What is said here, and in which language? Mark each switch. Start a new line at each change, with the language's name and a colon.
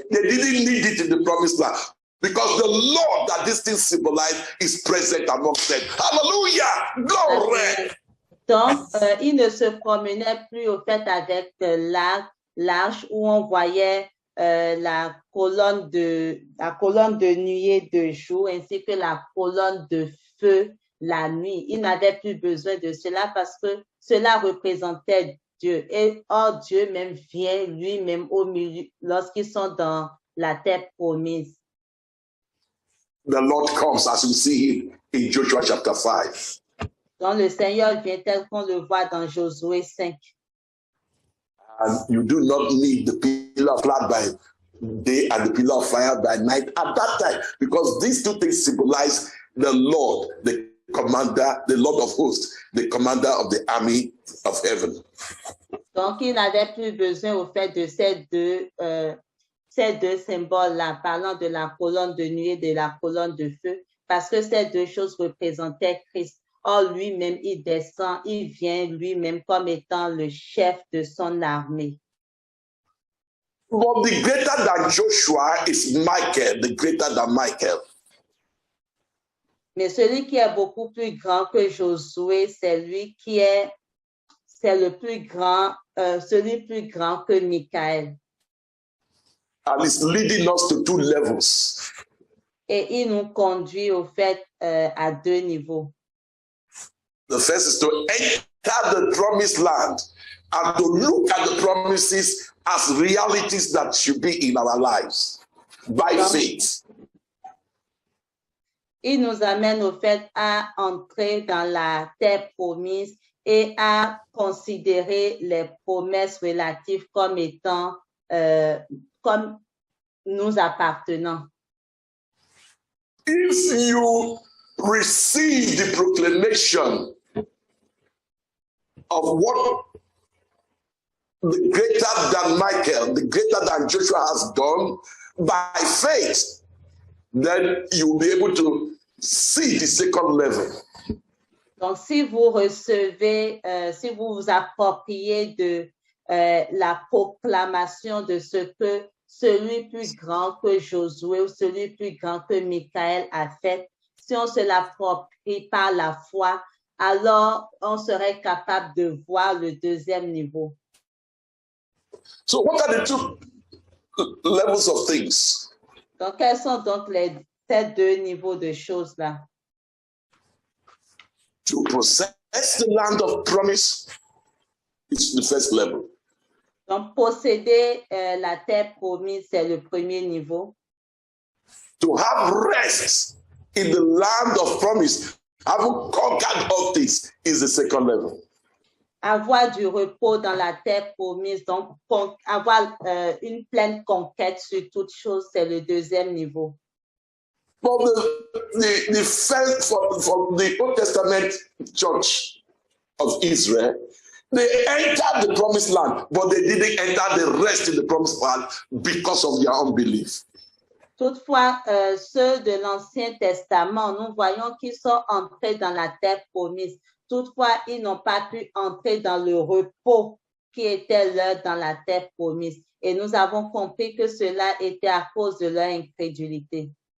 English: They didn't need it in the promised land because the Lord that this thing symbolizes is present amongst them. Hallelujah! Glory!
French: Donc, il ne se promenait plus au fait avec l'arche où on voyait la colonne de nuée de jour ainsi que la colonne de feu la nuit. Il n'avait plus besoin de cela parce que cela représentait Dieu. Et or, Dieu même vient lui-même au milieu lorsqu'ils sont dans la terre promise.
English: The Lord comes as we see him in Joshua chapter 5.
French: Donc, le Seigneur vient tel qu'on le voit dans Josué 5.
English: And you do not need the pillar of cloud by day and the pillar of fire by night at that time, because these two things symbolize the Lord, the commander, the Lord of hosts, the commander of the army of heaven.
French: Donc, il n'avait plus besoin au fait de ces deux symboles-là, parlant de la colonne de nuée et de la colonne de feu, parce que ces deux choses représentaient Christ. Or, lui-même, il descend, il vient lui-même comme étant le chef de son armée.
English: But the greater than Joshua is Michael, the greater than Michael.
French: Mais celui qui est beaucoup plus grand que Josué, c'est le plus grand, celui plus grand que Michael.
English: And it's leading us to two levels.
French: Et il nous conduit au fait à deux niveaux.
English: The first is to enter the promised land and to look at the promises as realities that should be in our lives by faith.
French: Il nous amène au fait à entrer dans la terre promise et à considérer les promesses relatives comme étant, comme nous appartenant.
English: If you receive the proclamation of what the greater than Michael, the greater than Joshua has done by faith, then you will be able to see the second level.
French: Donc, si vous recevez, si vous vous appropriez de la proclamation de ce que celui plus grand que Josué ou celui plus grand que Michael a fait, si on se l'approprie par la foi, alors on serait capable de voir le deuxième niveau.
English: So what are the two levels of things?
French: Donc, quels sont donc ces deux niveaux de choses-là?
English: To possess the land of promise is the first level.
French: Donc, posséder la terre promise, c'est le premier niveau.
English: To have rest in the land of promise, having conquered all things, is the second level.
French: Avoir du repos dans la terre promise, donc avoir une pleine conquête sur toute chose, c'est le deuxième niveau.
English: But the first from the Old Testament church of Israel, they entered the promised land, but they didn't enter the rest in the promised land because of their unbelief.
French: Toutefois, ceux de l'Ancien Testament, nous voyons qu'ils sont entrés dans la terre promise. Toutefois, ils n'ont pas pu entrer dans le repos qui était leur dans la terre promise. Et nous avons compris que cela était à cause de leur incrédulité.